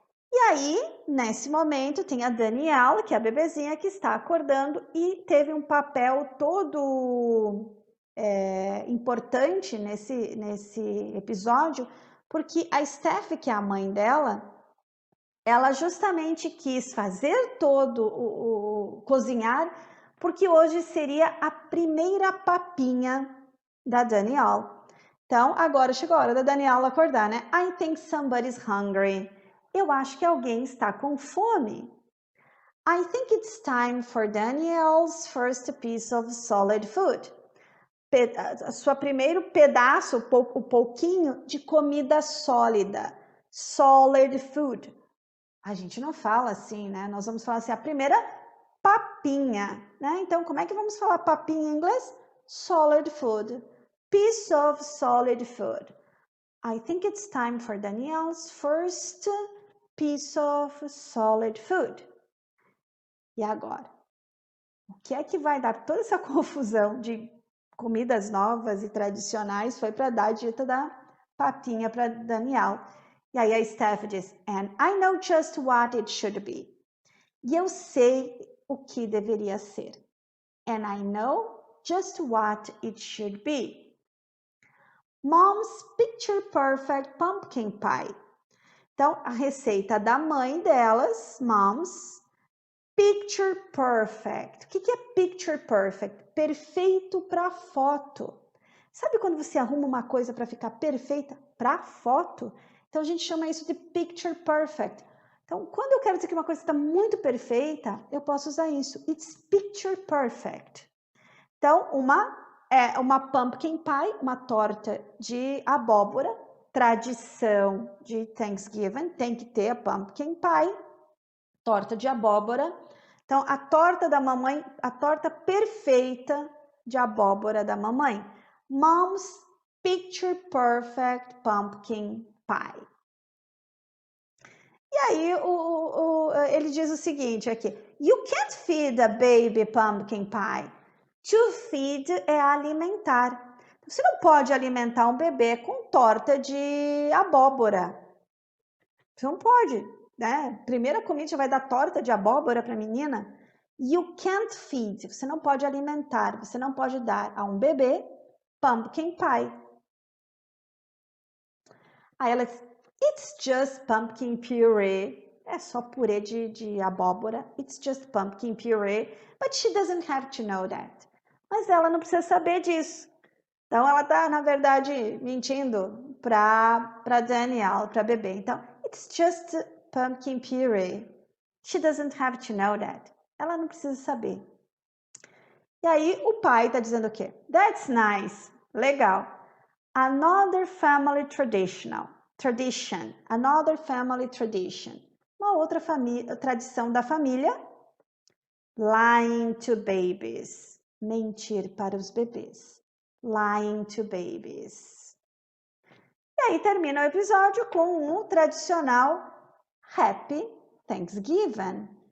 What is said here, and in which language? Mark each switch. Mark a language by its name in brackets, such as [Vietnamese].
[Portuguese] E aí, nesse momento, tem a Danielle, que é a bebezinha que está acordando e teve um papel todo importante nesse episódio, porque a Steph, que é a mãe dela, ela justamente quis fazer todo o cozinhar, porque hoje seria a primeira papinha da Danielle. Então, agora chegou a hora da Danielle acordar, né? [English] I think somebody's hungry. [Portuguese] eu acho que alguém está com fome. [English] I think it's time for Danielle's first piece of solid food. [Portuguese] Sua primeiro pedaço, o pouquinho de comida sólida. [English] Solid food. [Portuguese] A gente não fala assim, né? Nós vamos falar assim, a primeira papinha, né? Então, como é que vamos falar papinha em inglês? [English] Solid food. Piece of solid food. I think it's time for Danielle's first piece of solid food. [Portuguese] E agora? O que é que vai dar toda essa confusão de comidas novas e tradicionais foi para dar a dita da papinha para Daniel. E aí a Steph diz, [English] and I know just what it should be. [Portuguese] E eu sei o que deveria ser. [English] And I know just what it should be. Mom's picture perfect pumpkin pie. [Portuguese] Então, a receita da mãe delas, [English] Mom's picture perfect. [Portuguese] O que é picture perfect? Perfeito para foto. Sabe quando você arruma uma coisa para ficar perfeita para foto? Então, a gente chama isso de picture perfect. Então, quando eu quero dizer que uma coisa está muito perfeita, eu posso usar isso. [English] It's picture perfect. [Portuguese] Então, uma pumpkin pie, uma torta de abóbora, tradição de Thanksgiving, tem que ter a pumpkin pie, torta de abóbora. Então, a torta da mamãe, a torta perfeita de abóbora da mamãe. [English] Mom's picture perfect pumpkin pie. [Portuguese] E aí, ele diz o seguinte aqui. [English] You can't feed a baby pumpkin pie. [Portuguese] To feed é alimentar. Você não pode alimentar um bebê com torta de abóbora. Você não pode, né? Primeira comida vai dar torta de abóbora para a menina. [English] You can't feed. [Portuguese] Você não pode alimentar. Você não pode dar a um bebê pumpkin pie. Aí ela diz, [English] it's just pumpkin puree. [Portuguese] É só purê de abóbora. [English] It's just pumpkin puree. But she doesn't have to know that. [Portuguese] Mas ela não precisa saber disso. Então, ela está, na verdade, mentindo para Danielle, para bebê. [English] Então, it's just pumpkin puree. She doesn't have to know that. [Portuguese] Ela não precisa saber. E aí, o pai está dizendo o quê? [English] That's nice. Legal. Another family tradition. Another family tradition. [Portuguese] Uma outra tradição da família. [English] Lying to babies. [Portuguese] Mentir para os bebês. [English] Lying to babies. [Portuguese] E aí termina o episódio com um tradicional Happy Thanksgiving.